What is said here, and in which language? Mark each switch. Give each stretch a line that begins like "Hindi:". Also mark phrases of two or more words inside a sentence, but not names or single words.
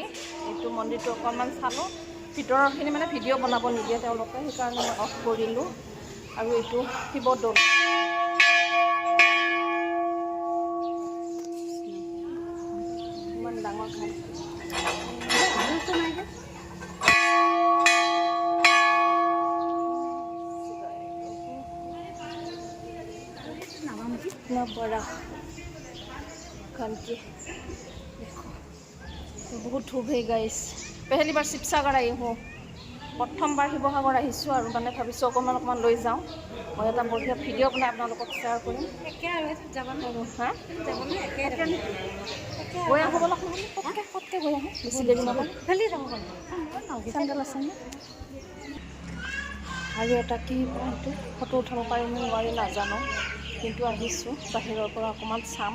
Assamese: এইটো মন্দিৰটো অকণমান চালোঁ। ভিতৰৰখিনি মানে ভিডিঅ' বনাব নিদিয়ে তেওঁলোকে, সেইকাৰণে মই অফ কৰিলোঁ। আৰু এইটো শিৱদৌল। ইমান ডাঙৰ ঘাট।
Hindi: बड़ा के देखो तो बहुत धूप है गाइस। पहली बार शिवसागर आई हूँ,
Assamese: প্ৰথম বাৰ শিৱসাগৰ आहिছোঁ আৰু মানে ভাবিছোঁ অকণমান লৈ যাওঁ। মই এটা বঢ়িয়া ভিডিঅ' বনাই আপোনালোকক শ্বেয়াৰ কৰিম। হা গৈ আহোঁ বলক, পটকৈ গৈ আহোঁ, বেছি দেৰি নহয়। চেণ্ডেল আছেনে? আৰু এটা কি এইটো ফটো উঠাব পাৰিম নোৱাৰি নাজানো, কিন্তু আহিছোঁ বাহিৰৰ পৰা অকণমান চাম।